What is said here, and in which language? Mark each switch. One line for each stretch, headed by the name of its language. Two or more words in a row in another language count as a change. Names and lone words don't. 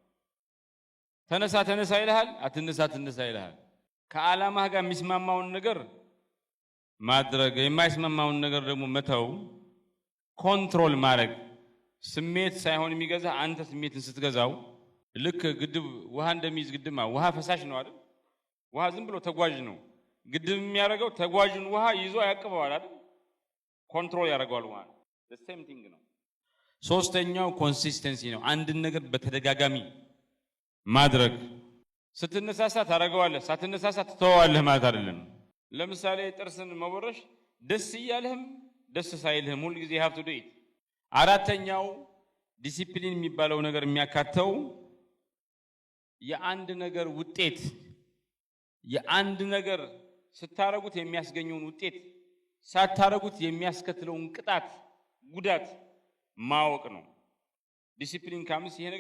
Amharic: ተነሳ ይልሃል፣ አትነሳ ይልሃል። ከዓላማህ ጋር የሚስማማውን ነገር ማድረግ፣ የማይስማማውን ነገር ደግሞ መተው፣ ኮንትሮል ማድረግ። ስሜት ሳይሆን የሚገዛ አንተ ስሜትን ስትገዛው፣ ልክ ግድብ ውሃ እንደሚይዝ ግድብ ውሃ ፈሳሽ ነው አይደል? ውሃ ዝም ብሎ ተጓዥ ነው። ግድብ የሚያደርገው ተጓዥን ውሃ ይዞ ያቀበዋል አይደል? ኮንትሮል ያደርገዋል። ውሃ
English: the same thing
Amharic: ነው። ሶስተኛው ኮንሲስተንሲ ነው። አንድን ነገር በተደጋጋሚ ማድረግ። ስትነሳሳ ታደርገዋለህ፣ ሳትነሳሳ ትተዋለህ ማለት አይደለም። ለምሳሌ ጥርስን መቦረሽ ደስ እያለህም ደስ ሳይልህም ሁሉ ጊዜ
English: have to do it።
Amharic: አራተኛው ዲሲፕሊን የሚባለው ነገር የሚያካተው የአንድ ነገር ውጤት፣ የአንድ ነገር ስታረጉት የሚያስገኘውን ውጤት፣ ሳታረጉት የሚያስከትለውን ቅጣት፣ ጉዳት ማወቅ ነው።
English: discipline comes
Amharic: ይሄ